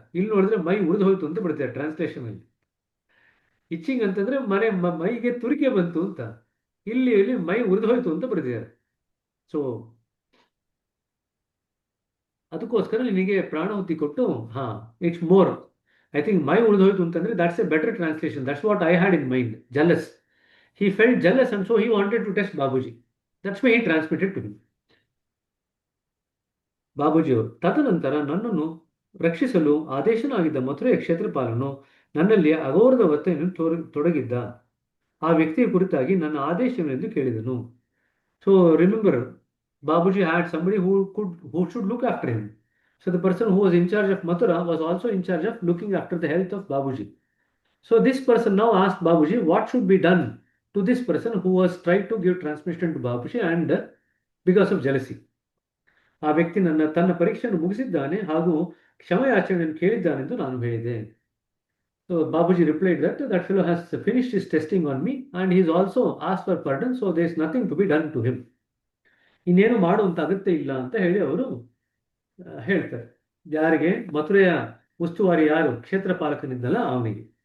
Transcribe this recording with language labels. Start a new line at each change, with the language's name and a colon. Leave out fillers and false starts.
Kannada: ಇಲ್ಲಿ ನೋಡಿದ್ರೆ ಮೈ ಉರಿದು ಹೋಯ್ತು ಅಂತ ಬರೆದಿದ್ದಾರೆ ಟ್ರಾನ್ಸ್ಲೇಷನ್ ಅಲ್ಲಿ. ಇಚ್ಚಿಂಗ್ ಅಂತಂದ್ರೆ ಮೈಗೆ ತುರಿಕೆ ಬಂತು ಅಂತ, ಇಲ್ಲಿ ಮೈ ಉರಿದು ಹೋಯ್ತು ಅಂತ ಬರೆದಿದ್ದಾರೆ. ಸೊ ಅದಕ್ಕೋಸ್ಕರ ನಿನಗೆ ಪ್ರಾಣಾಹುತಿ ಕೊಟ್ಟು
English: It's more. I think
Kannada: ಮೈ ಉರಿದು ಹೋಯ್ತು ಅಂತಂದ್ರೆ
English: that's a better translation. That's what I had in mind. Jealous. He felt jealous and so he wanted to test Babuji. That's why he transmitted to him.
Kannada: Babuji ಅವರು ತದನಂತರ ನನ್ನನ್ನು ರಕ್ಷಿಸಲು ಆದೇಶನಾಗಿದ್ದ ಮಥುರೆಯ ಕ್ಷೇತ್ರಪಾಲನು ನನ್ನಲ್ಲಿ ಅಗೌರವ ವರ್ತನೆಯನ್ನು ತೊಡಗಿದ್ದ. ಆ ವ್ಯಕ್ತಿಯ ಕುರಿತಾಗಿ ನನ್ನ ಆದೇಶವೆಂದು ಕೇಳಿದನು.
English: So remember, Babuji had somebody who should look after him. So the person who was in charge of Mathura was also in charge of looking after the health of Babuji. So this person now asked Babuji what should be done to this person who was trying to give transmission to Babuji and because of jealousy.
Kannada: ಆ ವ್ಯಕ್ತಿ ತನ್ನ ಪರೀಕ್ಷೆಯನ್ನು ಮುಗಿಸಿದ್ದಾನೆ ಹಾಗೂ ಕ್ಷಮೆಯಾಚರಣೆಯನ್ನು ಕೇಳಿದ್ದಾನೆಂದು ನಾನು ಹೇಳಿದೆ.
English: So Babuji replied that fellow has finished his testing on me and he is also asked for pardon, so there is nothing to be done to him.
Kannada: ಇನ್ನೇನು ಮಾಡುವಂತ ಅಗತ್ಯ ಇಲ್ಲ ಅಂತ ಹೇಳಿ ಅವರು ಹೇಳ್ತಾರೆ. ಯಾರಿಗೆ? ಮಥುರೆಯ ಉಸ್ತುವಾರಿ ಯಾರು ಕ್ಷೇತ್ರಪಾಲಕನಿದ್ದಲ್ಲ ಅವನಿಗೆ.